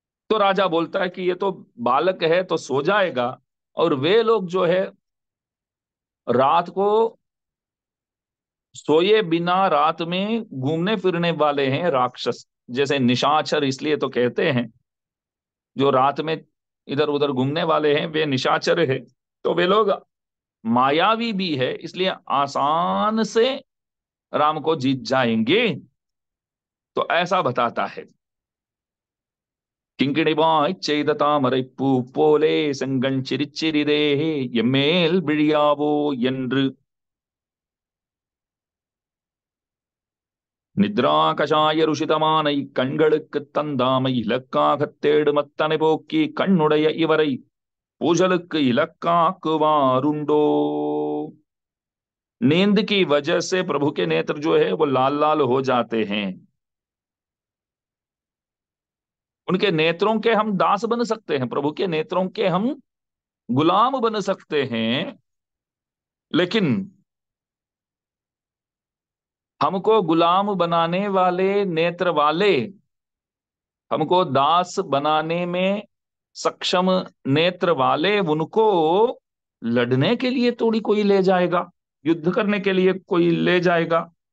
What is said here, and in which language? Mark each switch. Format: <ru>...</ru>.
<hi>तो राजा बोलता है कि ये तो बालक है तो सो जाएगा, और वे लोग जो है रात को सोए बिना रात में घूमने फिरने वाले हैं राक्षस, जैसे निशाचर इसलिए तो कहते हैं, जो रात में इधर उधर घूमने वाले हैं वे निशाचर है। तो वे लोग मायावी भी है, इसलिए आसान से राम को जीत जाएंगे। तो ऐसा बताता है।</hi> <ta>கிங்கிணிவாய் செய்த தாமரை பூ போலே செங்கண் சிரிச்சிறிதே எம்மேல் விழியாவோ என்று நித்ரா கஷாய ருஷிதமானை கண்களுக்கு தந்தாமை இலக்காகத் தேடுமத்தனை போக்கி கண்ணுடைய இவரை பூஜலுக்கு इलक्काकुवारुंडो।</ta> <hi>नींद की वजह से प्रभु के नेत्र जो है वो लाल लाल हो जाते हैं। उनके नेत्रों के हम दास बन सकते हैं, प्रभु के नेत्रों के हम गुलाम बन सकते हैं, लेकिन हमको गुलाम बनाने वाले नेत्र वाले, हमको दास बनाने में सक्षम नेत्र वाले, उनको लड़ने के लिए थोड़ी कोई ले जाएगा, युद्ध करने के लिए कोई ले जाएगा।</hi>